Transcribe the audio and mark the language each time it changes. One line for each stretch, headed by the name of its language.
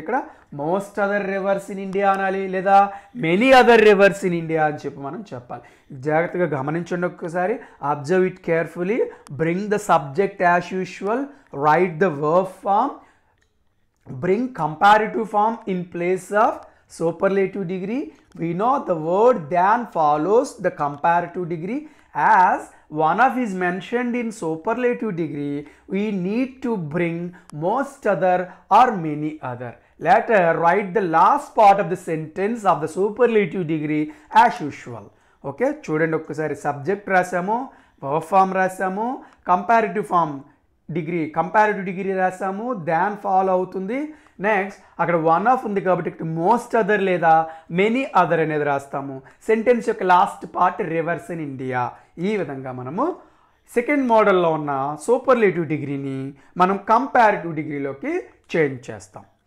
Telugu: ఇక్కడ
English: most other rivers in India
Telugu: అనాలి లేదా
English: many other rivers in India
Telugu: అని చెప్పి మనం చెప్పాలి. జాగ్రత్తగా గమనించండి ఒక్కసారి,
English: Observe it carefully. Bring the subject as usual, write the verb form, bring comparative form in place of superlative degree. We know the word than follows the comparative degree. As one of is mentioned in superlative degree, we need to bring most other or many other. Later write the last part of the sentence of the superlative degree as usual.
Telugu: Okay, చూడండి ఒక్కసారి, subject రాసాము, verb form రాసాము, comparative form comparative degree రాసాము, దాన్ follow అవుతుంది. Next అక్కడ one of ఉంది కాబట్టి ఇక్కడ most other లేదా many other అనేది రాస్తాము. సెంటెన్స్ యొక్క last part rivers in India. ఈ విధంగా మనము సెకండ్ మోడల్లో ఉన్న సూపర్లేటివ్ డిగ్రీని మనం కంపారిటివ్ డిగ్రీలోకి చేంజ్ చేస్తాం.